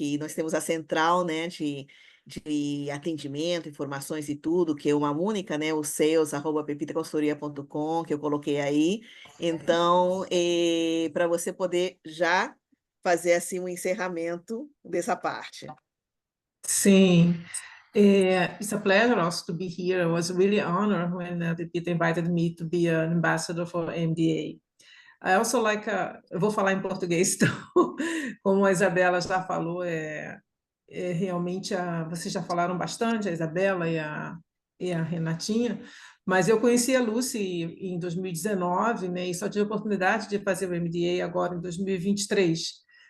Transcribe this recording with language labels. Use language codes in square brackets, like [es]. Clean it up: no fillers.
[pt] Que nós temos a central, né? De atendimento, informações e tudo, que é uma única, né? O sales@pepitaconsultoria.com, que eu coloquei aí. Então, para você poder já fazer assim um encerramento dessa parte. Sim. [en] It's a pleasure also to be here. I was really honored when the Peter invited me to be an ambassador for MDA. I also like, [pt] eu vou falar em português, então, como a Isabela já falou, realmente vocês já falaram bastante, a Isabela e a Renatinha, mas eu conheci a Lucy em 2019, né, e só tive a oportunidade de fazer o MDA agora em 2023.